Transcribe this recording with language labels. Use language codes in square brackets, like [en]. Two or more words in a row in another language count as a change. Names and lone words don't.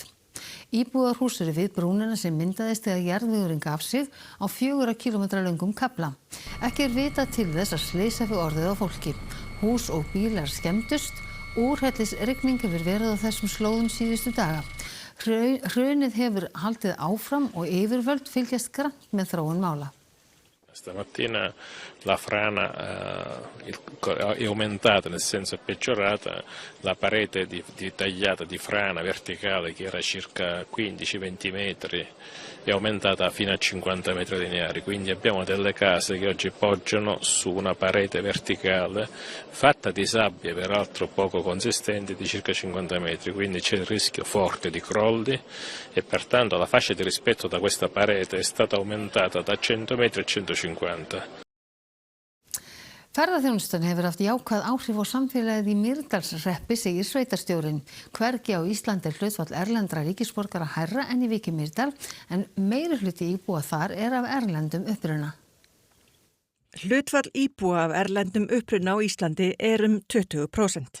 [is] Íbúðarhús eru við brúnina sem myndaðist þegar jarðvegurinn gaf sig á 4 kílómetra löngum kafla. Ekki vitað til þess að slys hafi orðið á fólki. Hús og bílar skemmdust, úrhellisrigning hefur verið á þessum slóðum síðustu daga. Hrunið hefur haldið áfram og yfirvöld fylgjast grannt með þróun mála. [it] Stamattina la frana è aumentata, nel senso è peggiorata, la parete tagliata di frana verticale che era circa 15-20 metri è aumentata fino a 50 metri lineari, quindi abbiamo delle case che oggi poggiano su una parete verticale fatta di sabbia peraltro poco consistente di circa 50 metri, quindi c'è il rischio forte di crolli e pertanto la fascia di rispetto da questa parete è stata aumentata da 100 metri a 150. [is] Ferðaþjónustan hefur haft jákvæð áhrif á samfélagið í Mýrdalshreppi, segir sveitarstjórinn. Hvergi á Íslandi hlutfall erlendra ríkisborgara hærra en í Vík í Mýrdal, en meirihluti íbúa þar af erlendum uppruna. Hlutfall íbúa af erlendum uppruna á Íslandi 20%.